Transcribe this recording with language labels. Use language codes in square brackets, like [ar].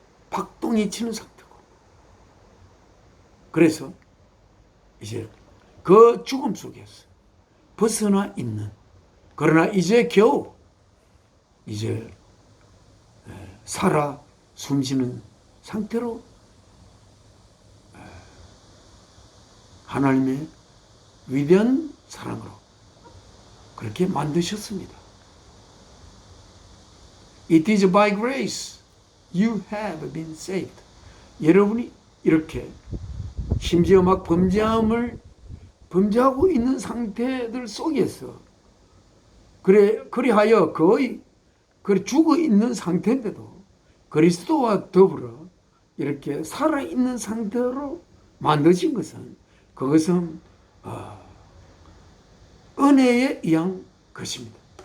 [ko] 박동이 치는 상태고. 그래서 이제 그 죽음 속에서 벗어나 있는, 그러나 이제 겨우 이제 살아 숨쉬는 상태로 하나님의 위대한 사랑으로 그렇게 만드셨습니다. [en] It is by grace you have been saved. [ko] 여러분이 이렇게 심지어 막 범죄하고 있는 상태들 속에서 그리하여 거의 죽어 있는 상태인데도 그리스도와 더불어 이렇게 살아있는 상태로 만드신 것은 그것은 은혜에 의한 것입니다.